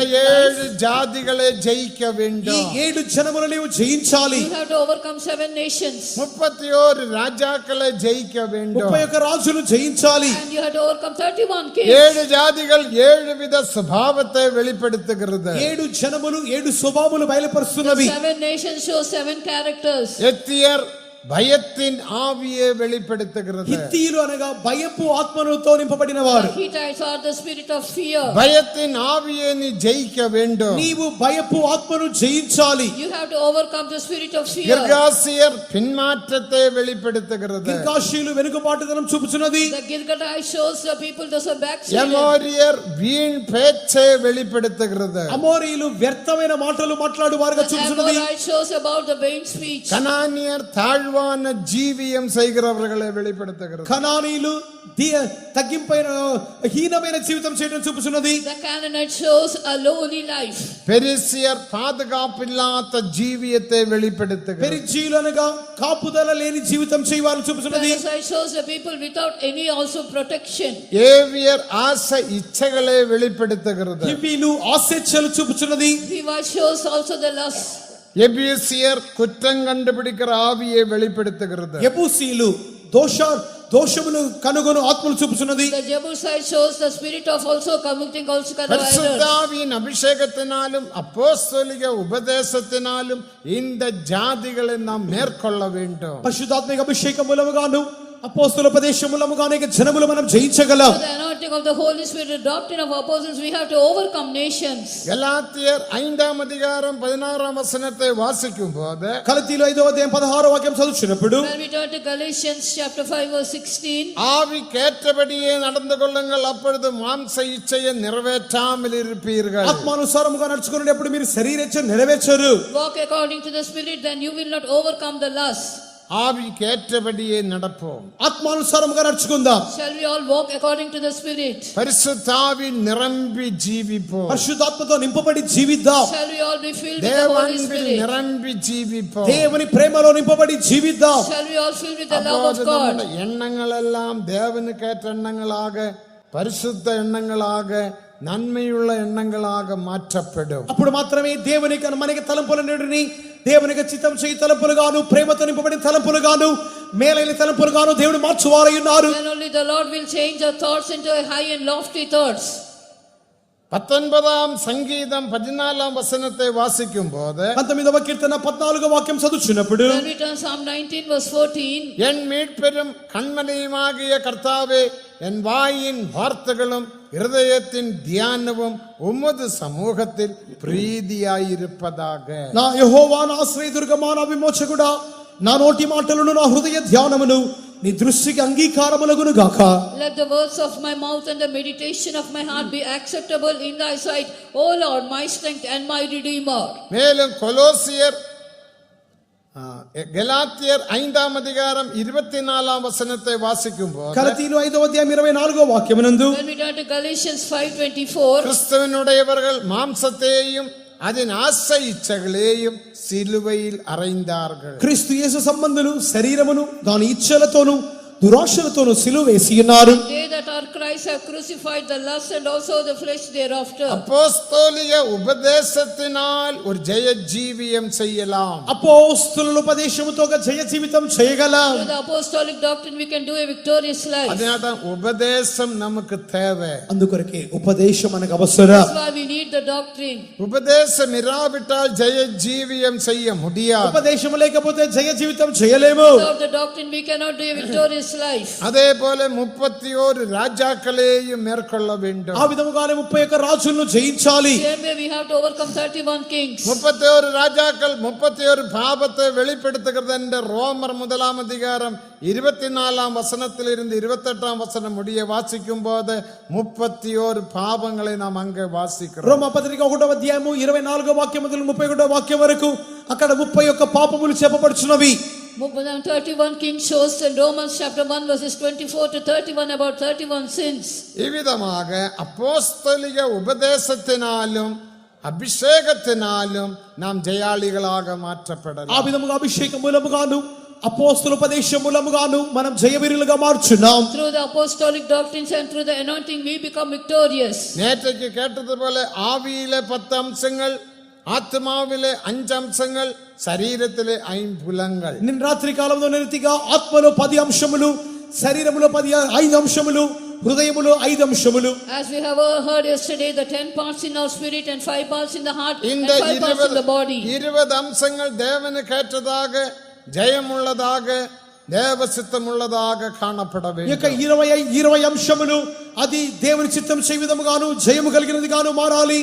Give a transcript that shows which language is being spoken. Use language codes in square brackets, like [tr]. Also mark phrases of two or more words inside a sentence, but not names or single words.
[en] life. [ta] 7 ஜாதிகளை ஜெயிக்க [te] ఈ [ta] வேண்டும். [te] 7 జనములు నీవు జయించాలి. [en] You have to overcome 7 nations. [ta] 31 ராஜாக்களை ஜெயிக்க வேண்டும். [te] 31 రాజులు జయించాలి. [en] And you have to overcome 31 kings. [ta] 7 ஜாதிகள் 7 வித சுபாவத்தை வெளிப்படுத்துகிறது. [te] 7 జనములు 7 స్వభావములు బయలుపరుస్తున్నవి. [en] 7 nations show 7 characters. [ta] எத்தியர் பயத்தின் ஆவியை வெளிப்படுத்துகிறது. [te] హిత్తీయులు అనగా భయపు ఆత్మతో నింపబడిన వారు. [en] The Hittites are the spirit of fear. [ta] பயத்தின் ஆவியை நீ ஜெயிக்க வேண்டும். [te] నీవు భయపు ఆత్మను జయించాలి. [en] You have to overcome the spirit of fear. [ta] கிர்காசியர் பின்மாற்றத்தை வெளிப்படுத்துகிறது. [te] గిర్గాషీయులు వెనుకబాటుదనం చూపుచున్నది. [en] The Girgatai shows the people those are backslidden. [ta] எமோரியர் வீண் பேச்சை வெளிப்படுத்துகிறது. [te] అమోరీయులు వ్యర్థమైన మాటలు మాట్లాడు వారుగా [en] The [te] చూపుచున్నది. [en] Amorite shows about the vain speech. [ta] கனானியர் தாழ்வான ஜீவியம் செய்கிறவர்களை வெளிப்படுத்துகிறது. [te] కనానీయులు తగ్గింపైన హీనమైన జీవితం చేయడం చూపుచున్నది. [en] The Canaanite shows a lowly life. [ta] பெரிசியர் பாதுகாப்பில்லாத ஜீவியத்தை வெளிப்படுத்துகிறது. [te] పెరిజీలు అనగా కాపుదల లేని జీవితం చేయవాలని చూపుచున్నది. [en] Perizzites shows the people without any also protection. [ta] ஏவியர் ஆசை இச்சைகளை வெளிப்படுத்துகிறது. [te] హివ్వీలు ఆశేచ్ఛలు చూపుచున్నది. [en] Hivite shows also the lust. [ta] எபிசியர் குற்றம் கண்டுபிடிக்கிற ஆவியை வெளிப்படுத்துகிறது. [te] యెబూసీలు దోషమును కనుగొను ఆత్మలు చూపుచున్నది. [en] The Jebusite shows the spirit of also committing also kind of errors. [ta] பரிசுத்தாவியின் அபிஷேகத்தினாலும் அப்போஸ்தலிக உபதேசத்தினாலும் இந்த ஜாதிகளை நாம் மேற்கொள்ள வேண்டும். [te] పరిశుద్ధాత్మిక అభిషేకం మూలముగాను అపోస్తల ఉపదేశం మూలముగాను ఇక జనములు మనం జయించగలం. [en] With the anointing of the Holy Spirit, the doctrine of apostles, we have to overcome nations. [ta] கலாத்தியர் 5ஆம் அதிகாரம் 16ஆம் வசனத்தை வாசிக்கும் போது [te] గలతీయులు 5వ అధ్యాయం 16వ వాక్యం చదువుచున్నప్పుడు [en] When we turn to Galatians chapter 5 verse 16, [ta] ஆவிக்கேற்றபடியே நடந்து கொள்ளுங்கள், அப்பொழுது மாம்ச இச்சையை நிறைவேற்றாமல் இருப்பீர்கள். [te] ఆత్మానుసారముగా నడుచుకునేటప్పుడు మీరు శరీరేచ్ఛ నెరవేర్చరు. [en] walk according to the Spirit, then you will not overcome the lust. [ta] ஆவிக்கேற்றபடியே நடப்போம். [te] ఆత్మానుసారముగా నడుచుకుందాం. [en] Shall we all walk according to the Spirit? [ta] பரிசுத்தாவின் நிரம்பி ஜீவிப்போம். [te] పరిశుద్ధాత్మతో నింపబడి జీవిద్దాం. [en] Shall we all be filled with the Holy [ta] தேவனில் [en] Spirit? [ta] நிரம்பி ஜீவிப்போம். [te] దేవుని ప్రేమలో నింపబడి జీవిద్దాం. [en] Shall we all fill with the love of [ta] அப்போது [en] God? [ta] நம்முடைய எண்ணங்கள் எல்லாம் தேவனுக்கேற்ற எண்ணங்களாக, பரிசுத்த எண்ணங்களாக, நன்மையுள்ள எண்ணங்களாக மாற்றப்படும். [te] అప్పుడు మాత్రమే దేవునికి మనకి తలంపులన్నిటిని దేవునికి చిత్తం చేయి తలంపులుగాను, ప్రేమతో నింపబడిన తలంపులుగాను, మేలైన తలంపులుగాను దేవుడు మార్చువారై ఉన్నారు. [en] Then only the Lord will change our thoughts into a high and lofty thoughts. [ta] 19ஆம் சங்கீதம் 14ஆம் வசனத்தை வாசிக்கும் போது [te] 19వ కీర్తన 14వ వాక్యం చదువుచున్నప్పుడు [en] When we turn Psalm 19 verse 14, [ta] என் மீட்பெரும் கண்மலையுமாகிய கர்த்தாவே, என் வாயின் வார்த்தைகளும் இருதயத்தின் தியானமும் உமது சமூகத்தில் பிரீதியாயிருப்பதாக. [te] నా యెహోవా నా ఆశ్రయదుర్గమా నా విమోచకుడా, నా నోటి మాటలను నా హృదయ ధ్యానమును నీ దృష్టికి అంగీకారములగును గాక. [en] let the words of my mouth and the meditation of my heart be acceptable in thy sight, O Lord, my strength and my redeemer. [ta] மேலும் கொலோசியர் கலாத்தியர் 5ஆம் அதிகாரம் 24ஆம் வசனத்தை வாசிக்கும் போது [te] గలతీయులు 5వ అధ్యాయం 24వ వాక్యమునందు [en] When we turn to Galatians 5:24, [ta] கிறிஸ்துவனுடையவர்கள் மாம்சத்தையும் அதன் ஆசை இச்சைகளையும் சிலுவையில் அறைந்தார்கள். [te] క్రీస్తు యేసు సంబంధులు శరీరమును దాని ఇచ్చలతోను దురాశలతోను సిలువ వేసి ఉన్నారు. [en] They that are Christ have crucified the lust and also the flesh thereafter. [ta] அப்போஸ்தலிக உபதேசத்தினால் ஒரு ஜெய ஜீவியம் செய்யலாம். [te] అపోస్తలుల ఉపదేశముతో ఒక జయ జీవితం చేయగలం. [en] Through the apostolic doctrine we can do a victorious life. [ta] அதனால்தான் உபதேசம் நமக்கு தேவை. [te] అందుకొరకే ఉపదేశం మనకు అవసరం. [en] That's why we need the doctrine. [ta] உபதேசம் இராவிட்டால் ஜெய ஜீவியம் செய்ய முடியாது. [te] ఉపదేశం లేకపోతే జయ జీవితం చేయలేము. [en] Without the doctrine we cannot do a victorious life. [ta] அதே போல 31 ராஜாக்களையும் மேற்கொள்ள வேண்டும். [te] ఆ విధముగానే 31 రాజులను జయించాలి. [en] Same way we have to overcome 31 kings. [ta] 31 ராஜாக்கள் 31 பாவத்தை வெளிப்படுத்துகிறது என்ற ரோமர் 1 அதிகாரம் 24 வசனத்திலிருந்து 28 வசனம் முடிய வாசிக்கும் போது 31 பாவங்களை நாம் அங்கே வாசிக்கிறோம். [te] రోమా పత్రిక 1వ అధ్యాయము 24వ వాక్యం మొదలు 31వ వాక్యం వరకు అక్కడ 31 పాపములు చెప్పబడుచున్నవి. [en] 31 kings shows in Romans chapter 1 verses 24 to 31 about 31 sins. [ta] இவ்விதமாக அப்போஸ்தலிக உபதேசத்தினாலும் அபிஷேகத்தினாலும் நாம் ஜெயாளிகளாக மாற்றப்படலாம். [te] ఆ విధముగా అభిషేకం మూలముగాను అపోస్తల ఉపదేశం మూలముగాను మనం జయవీరులుగా మార్చున్నాం. [en] Through the apostolic doctrines and through the anointing we become victorious. [ta] நேற்றைக்கு கேட்டது போல ஆவியிலே 10 அம்சங்கள், ஆத்மாவிலே 5 அம்சங்கள், சரீரத்திலே 5 புலங்கள். [te] నిన్న రాత్రి కాలంలో నిరతిగా ఆత్మలో 10 అంశములు, శరీరములో 5 అంశములు, హృదయములో 5 అంశములు. [en] As we have heard yesterday, the 10 parts in our spirit and 5 parts in the heart and [ta] இந்த [en] 5 parts in the body. [ta] 20 அம்சங்கள் தேவனுக்கு ஏற்றதாக, ஜெயமுள்ளதாக, தேவ சித்தமுள்ளதாக காணப்பட வேண்டும். [te] ఇక 20 అంశములు అది దేవుని చిత్తం చేయ విధముగాను జయము కలిగినదిగాను మారాలి.